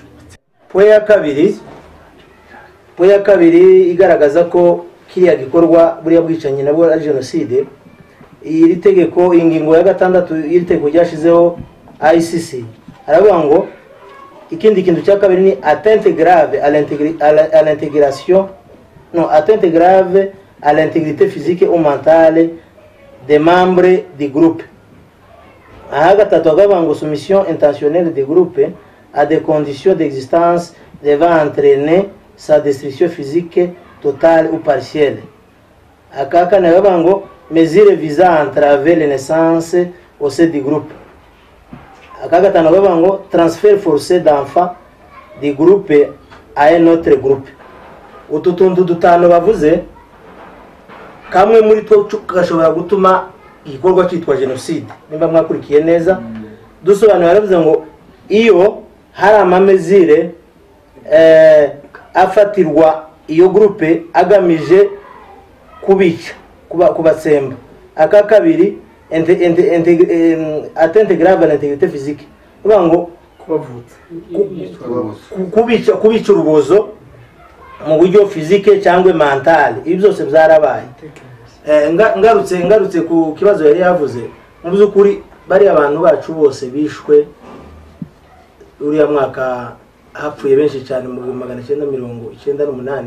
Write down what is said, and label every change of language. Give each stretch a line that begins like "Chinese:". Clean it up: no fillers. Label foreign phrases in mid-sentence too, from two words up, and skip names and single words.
Kinyarwanda: Point ya kabiri igaragaza ko kiriya gikorwa buriya bwicanyi nabwo ari jenoside. Iri tegeko ingingo ya 6 iri tegeko ryashizeho ICC aravuga ngo ikindi kintu cya kabiri ni
French: atteinte grave à l'intégration, non, atteinte grave à l'intégrité physique ou mentale des membres du groupe.
Kinyarwanda: Aha gatatu akavuga ngo
French: soumission intentionnelle des groupes à des conditions d'existence devant entraîner sa destruction physique totale ou partielle.
Kinyarwanda: Aka kane akavuga ngo
French: mesures visant à entraver les naissances au sein du groupe.
Kinyarwanda: Aka gatanu akavuga ngo
French: transfert forcé d'enfants du groupe à un autre groupe.
Kinyarwanda: Utu tuntu dutanu bavuze kamwe muri two gashobora gutuma igikorwa cyitwa jenoside. Nimba mwakurikiye neza dusobanura baravuze ngo iyo hari amamezire afatirwa iyo groupe agamije kubica kubatsemba. Aka kabiri
French: atteinte grave à l'intégrité physique,
Kinyarwanda: uvuga ngo kubica urubozo mu buryo physique cyangwa mental. Ibi byose byarabaye. Ngarutse ku kibazo yari yavuze, mu by'ukuri bari abantu bacu bose bishwe uriya mwaka, hapfuye benshi cyane mu 1998.